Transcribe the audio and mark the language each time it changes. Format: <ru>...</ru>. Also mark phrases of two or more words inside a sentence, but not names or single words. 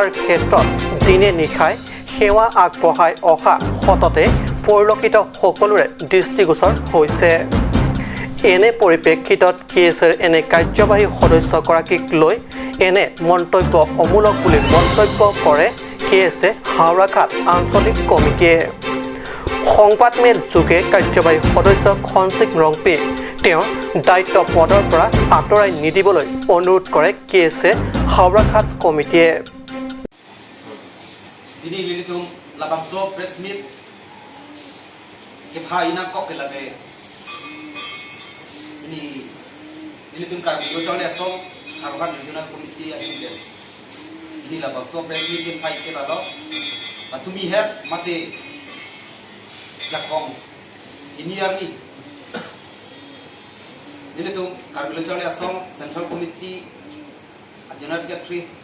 <as>ক্ষেত্ৰত দিনে নিশাই সেৱা আগবঢ়াই অহা সততে পৰিলক্ষিত সকলোৰে দৃষ্টিগোচৰ হৈছে এনে পৰিপ্ৰেক্ষিতত কেএছৰ এনে কাৰ্যবাহী সদস্যগৰাকীক লৈ এনে মন্তব্য অমূলক বুলি মন্তব্য কৰে কেএছে হাওৰাঘাট আঞ্চলিক কমিটিয়ে সংবাদমেল যোগে কাৰ্যবাহী সদস্য খনসিং ৰংপিক তেওঁৰ দায়িত্ব পদৰ পৰা আঁতৰাই নিদিবলৈ অনুৰোধ কৰে কেএছে হাওৰাঘাট কমিটিয়ে</as> <mjw>ini tum kar bido chole aso</mjw> <en>Harvard Regional Committee</en> <mjw>ahimden ini la bakso president pai ke lalo atumi he mate jakong ini arni ini tum kar bido chole aso</mjw> <en>Central Committee General Secretary</en>